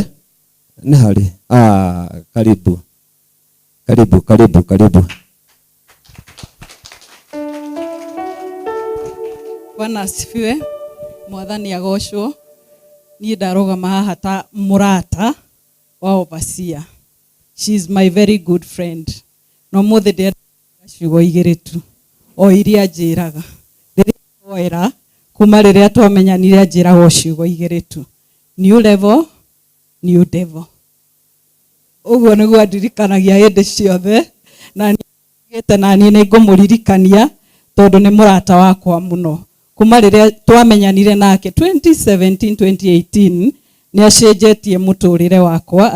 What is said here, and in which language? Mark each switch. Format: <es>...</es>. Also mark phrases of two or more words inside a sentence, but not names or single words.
<ki>Nĩ harĩ karibu.</ki> <sw>Bwana asifiwe.</sw> <ki>Mwathani agocwo. Niĩ ndarũgama haha ta mũrata wa overseer.</ki> <en>She is my very good friend.</en> <ki>No mũthĩ ndĩrenda ciugo igĩrĩ tu, o iria njĩraga. Rĩrĩa twoera kuma rĩrĩa twamenyanire njĩraga ciugo igĩrĩ tu.</ki> <en>New level, new devil.</en> <ki>Ũguo nĩguo ndirikanagia hĩndĩ ciothe, na niĩ nĩ ngũmũririkania tondũ nĩ mũrata wakwa mũno. Kuma rĩrĩa twamenyanire nake 2017-2018 nĩ acenjetie mũtũrĩre wakwa.</ki>